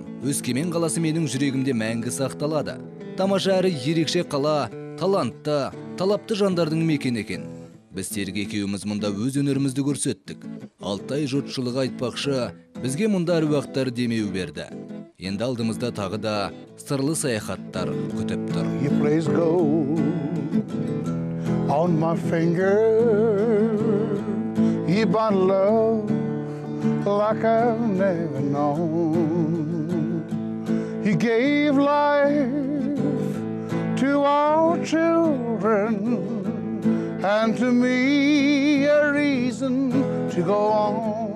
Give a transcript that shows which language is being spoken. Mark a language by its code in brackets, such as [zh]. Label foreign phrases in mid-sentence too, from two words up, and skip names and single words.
[kk] Өскемен қаласы менің жүрегімде мәңгі сақталады. Тамаша әрі ерекше қала, талантты, талапты жандардың мекені екен. Біз Серік екеуміз мұнда өз өнерімізді көрсеттік. Алтай жұртшылығы айтпақшы, бізге мұнда әруақтар демеу берді. Енді алдымызда тағы да сырлы саяхаттар күтіп тұр. [en] your place gold on my finger. You bought love like I've never known. He gave life to our children and to me a reason to go on.